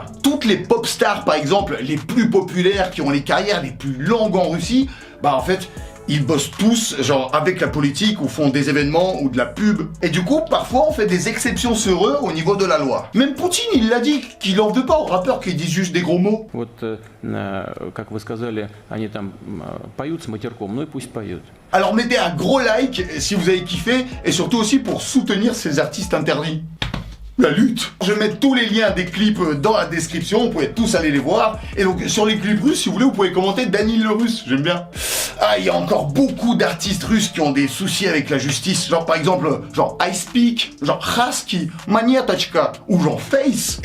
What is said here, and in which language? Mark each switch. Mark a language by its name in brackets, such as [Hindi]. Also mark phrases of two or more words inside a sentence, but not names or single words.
[French] Toutes les pop stars, par exemple, les plus populaires, qui ont les carrières les plus longues en Russie, bah en fait, ils bossent tous, genre, avec la politique, ou font des événements, ou de la pub. Et du coup, parfois, on fait des exceptions sur eux au niveau de la loi. Même Poutine, il l'a dit, qu'il en veut pas aux rappeurs qui disent juste des gros mots. [Russian] Вот, как вы сказали, они там поют с матерком, ну и пусть поют. [French] Alors mettez un gros like si vous avez kiffé, et surtout aussi pour soutenir ces artistes interdits. La lutte. Je vais mettre tous les liens des clips dans la description, vous pouvez tous aller les voir. Et donc sur les clips russes, si vous voulez, vous pouvez commenter Danil le russe, j'aime bien. Ah, il y a encore beaucoup d'artistes russes qui ont des soucis avec la justice, genre par exemple, genre [English] I Speak, [French] genre Husky, Maniatachka, ou genre Face.